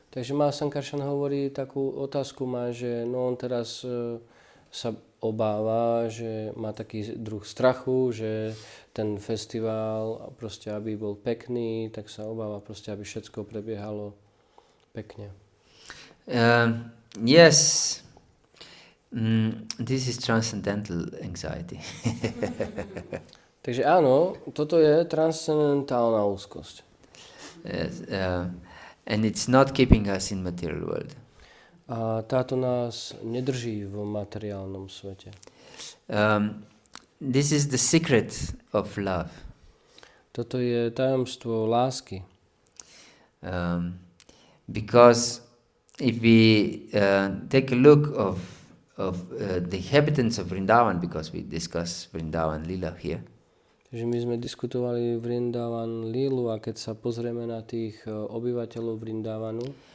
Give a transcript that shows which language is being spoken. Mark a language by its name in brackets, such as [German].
[Slovak] Takže Sankarshan hovorí takú otázku, že on teraz sa obáva, že má taký druh strachu, že ten festival, proste aby bol pekný, tak sa obáva proste, aby všetko prebiehalo pekne. [English] Yes. This is transcendental anxiety. [Slovak] Takže áno, toto je transcendentálna úzkosť. [English] Yes, and it's not keeping us in material world. [Slovak] A táto nás nedrží v materiálnom svete. [English] This is the secret of love. [Slovak] Toto je tajomstvo lásky. [English] Because if we take a look of the inhabitants of Vrindavan, because we discuss Vrindavan Lila here. [Slovak] Takže my sme diskutovali Vrindavan Lilu a keď sa pozrieme na tých obyvateľov Vrindavanu,